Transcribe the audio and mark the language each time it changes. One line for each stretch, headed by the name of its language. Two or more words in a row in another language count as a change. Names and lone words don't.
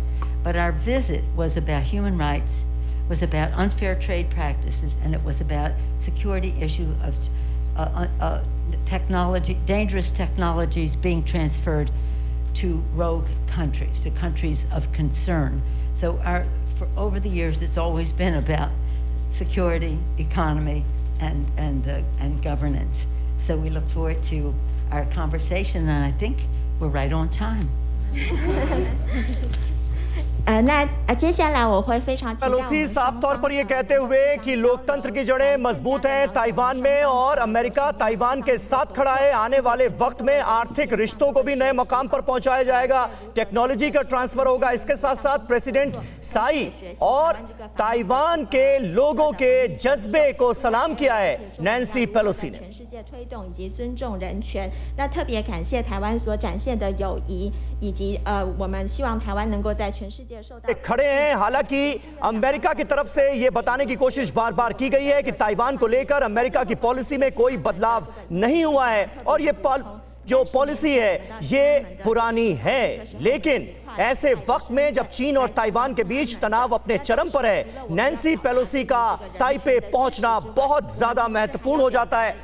English: But our visit was about human rights, was about unfair trade practices, and it was about security issue of dangerous technologies being transferred to rogue countries, to countries of concern. So for over the years, it's always been about security, economy, and governance. So we look forward to our conversation, and I think we're right on time.
Chinese: 那接下来我会非常期待我们
Hindi: पेलोसी साफ तौर पर यह कहते हुए कि लोकतंत्र की जड़ें मजबूत हैं ताइवान में और अमेरिका ताइवान के साथ खड़ा है। आने वाले वक्त में आर्थिक रिश्तों को भी नए मकाम पर पहुंचाया जाएगा, टेक्नोलॉजी का ट्रांसफर होगा। इसके साथ साथ प्रेसिडेंट साई और ताइवान के लोगों के जज्बे को सलाम किया है नैन्सी पेलोसी ने।
Chinese: 全世界推动以及尊重人权。那特别感谢台湾所展现的友谊，以及我们希望台湾能够在全世界受到
Hindi: खड़े हैं। हालांकि अमेरिका की तरफ से यह बताने की कोशिश बार बार की गई है कि ताइवान को लेकर अमेरिका की पॉलिसी में कोई बदलाव नहीं हुआ है और ये जो पॉलिसी है ये पुरानी है। लेकिन ऐसे वक्त में जब चीन और ताइवान के बीच तनाव अपने चरम पर है, नैन्सी पेलोसी का ताइपे पहुंचना बहुत ज्यादा महत्वपूर्ण हो जाता है।